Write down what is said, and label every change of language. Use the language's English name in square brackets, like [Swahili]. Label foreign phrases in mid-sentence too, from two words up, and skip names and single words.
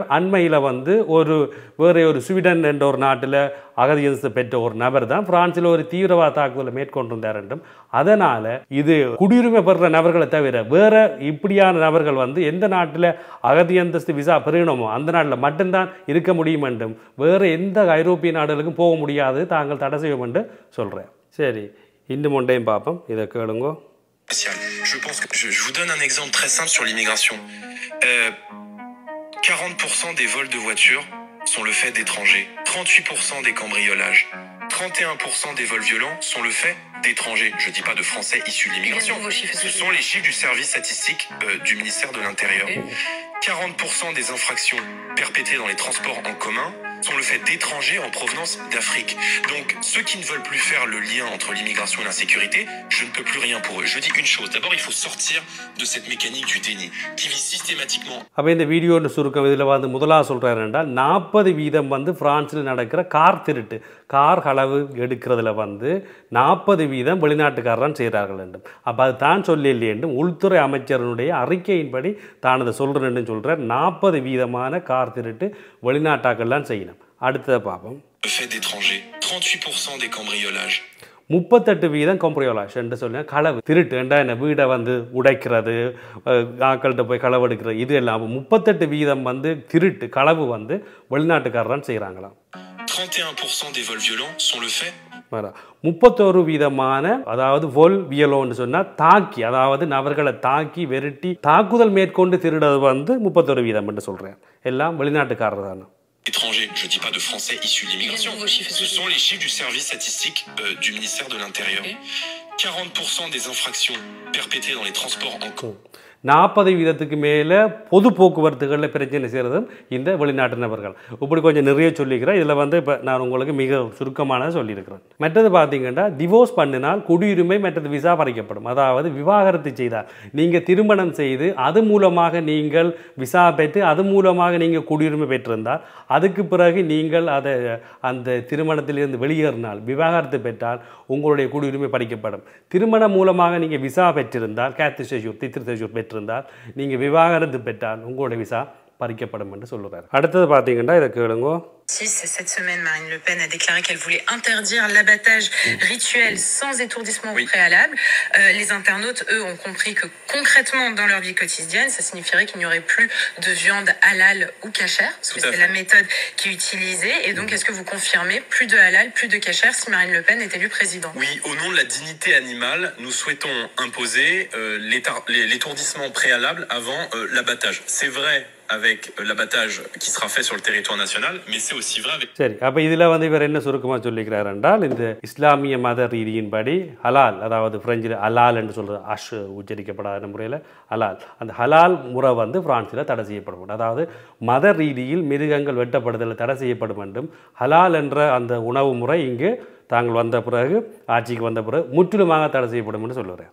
[Tamil] அண்மையில் வந்து வேறு ஒரு ஸ்வீடன் என்ற ஒரு நாட்டில் அகதியன்ஸ் பெற்ற ஒரு நபர் தான் பிரான்சில் ஒரு தீவிரவாத தாக்குதலை மேற்கொண்டிருந்தார் என்றும், அதனால் இது குடியுரிமை பெறுற நபர்களை தவிர வேறு இப்படியான நபர்கள் வந்து எந்த நாட்டில் அகதியந்தஸ்து விசா பெறணுமோ அந்த நாட்டில் மட்டும்தான் இருக்க முடியும் என்றும், வேறு எந்த ஐரோப்பிய நாடுகளுக்கும் போக முடியாது, தாங்கள் தடை செய்வோம் என்று சொல்கிறேன். சரி, இன்னும் ஒன்றையும் பார்ப்போம், இதை கேளுங்கோ. [French] Je pense que je vous donne un exemple très simple sur l'immigration. 40% des vols de voitures sont le fait d'étrangers. 38% des cambriolages. 31% des vols violents sont le fait d'étrangers. Je ne dis pas de Français issus de l'immigration. Ce sont les chiffres du service statistique du ministère de l'Intérieur. 40% des infractions perpétrées dans les transports en commun sont le fait d'étrangers en provenance d'Afrique. Donc, ceux qui ne veulent plus faire le lien entre l'immigration et l'insécurité, je ne peux plus rien pour eux. Je dis une chose. D'abord, il faut sortir de cette mécanique du déni qui vise systématiquement. [Tamil] அப்போ இந்த வீடியோன்னு சுருக்கம் இதில் வந்து முதலாக சொல்கிறாரு என்றால் 40% வந்து பிரான்சில் நடக்கிற கார் திருட்டு, கார் களவு எடுக்கிறதுல வந்து 40% வெளிநாட்டுக்காரன் செய்கிறார்கள் என்றும், அப்போ அது தான் சொல்லி இல்லை என்றும் உள்துறை அமைச்சரனுடைய அறிக்கையின்படி தான் அதை சொல்கிறேன்னு சொல்கிறார். 40% கார் திருட்டு வெளிநாட்டாக்கள்லாம் செய்யணும். அடுத்ததை பார்ப்போம். [French] 38% des cambriolages. [Tamil] 38% கம்ப்ரியோலாஷ் என்று சொல்ல களவு திருட்டு என்றால் என்ன, வீடை வந்து உடைக்கிறது, ஆக்கள்கிட்ட போய் களவு எடுக்கிறது, இது எல்லாம் 38% வந்து திருட்டு களவு வந்து வெளிநாட்டுக்காரரான் செய்கிறாங்களாம். [French] 31% des vols violents sont le fait. [Tamil] 31% அதாவது vol வியலோன்னு சொன்னால் தாக்கி, அதாவது நபர்களை தாக்கி வெறுட்டி தாக்குதல் மேற்கொண்டு திருடுறது வந்து 31% என்று சொல்கிறேன். எல்லாம் வெளிநாட்டுக்காரர் தானே. [French] Étrangers, je ne dis pas de Français issus de l'immigration. Ce sont les chiffres du service statistique du ministère de l'Intérieur. 40% des infractions perpétrées dans les transports en commun. [Tamil] 40% மேலே பொது போக்குவரத்துகளில் பிரச்சனை செய்கிறதும் இந்த வெளிநாட்டு நபர்கள். இப்படி கொஞ்சம் நிறைய சொல்லிக்கிறேன். இதில் வந்து இப்போ நான் உங்களுக்கு மிக சுருக்கமானதை சொல்லியிருக்கிறேன். மற்றது பார்த்தீங்கன்னா டிவோர்ஸ் பண்ணினால் குடியுரிமை மற்றது விசா பறிக்கப்படும். அதாவது விவாகரத்து செய்தால் நீங்கள் திருமணம் செய்து அது மூலமாக நீங்கள் விசா பெற்று அது மூலமாக நீங்கள் குடியுரிமை பெற்றிருந்தால் அதுக்கு பிறகு நீங்கள் அதை அந்த திருமணத்திலிருந்து வெளியேறினால் விவாகரத்து பெற்றால் உங்களுடைய குடியுரிமை பறிக்கப்படும். திருமணம் மூலமாக நீங்கள் விசா பெற்றிருந்தால் [French] carte séjour titre séjour [Tamil] பெற்றிருந்தால் நீங்கள் விவாகரத்து பெற்றால் உங்களுடைய விசா பறிக்கப்படும் என்று சொல்லுறாரு. அடுத்தது பார்த்தீங்கன்னா இதை கேளுங்க. [French] Cette semaine, Marine Le Pen a déclaré qu'elle voulait interdire l'abattage rituel sans étourdissement préalable. Les internautes, eux, ont compris que concrètement, dans leur vie quotidienne, ça signifierait qu'il n'y aurait plus de viande halal ou cachère, parce que c'est la méthode qui est utilisée. Et donc, est-ce que vous confirmez plus de halal, plus de cachère si Marine Le Pen est élue présidente? Oui, au nom de la dignité animale, nous souhaitons imposer l'étourdissement préalable avant l'abattage. C'est vrai avec l'abattage qui sera fait sur le territoire national, mais c'est aussi vrai avec... [Tamil] சரி, அப்போ இதில் வந்து இவர் என்ன சுருக்கமாக சொல்லிக்கிறார் என்றால், இந்த இஸ்லாமிய மத ரீதியின்படி ஹலால், அதாவது பிரெஞ்சில் ஹலால் என்று சொல்கிறது, அஷ் உச்சரிக்கப்படாத முறையில் ஹலால், அந்த ஹலால் முறை வந்து பிரான்சில் தடை செய்யப்படும். அதாவது மத ரீதியில் மிருகங்கள் வெட்டப்படுதல் தடை செய்யப்படும் என்றும், ஹலால் என்ற அந்த உணவு முறை இங்கு தாங்கள் வந்த பிறகு ஆட்சிக்கு வந்த பிறகு முற்றிலுமாக தடை செய்யப்படும் என்று சொல்லுவார்.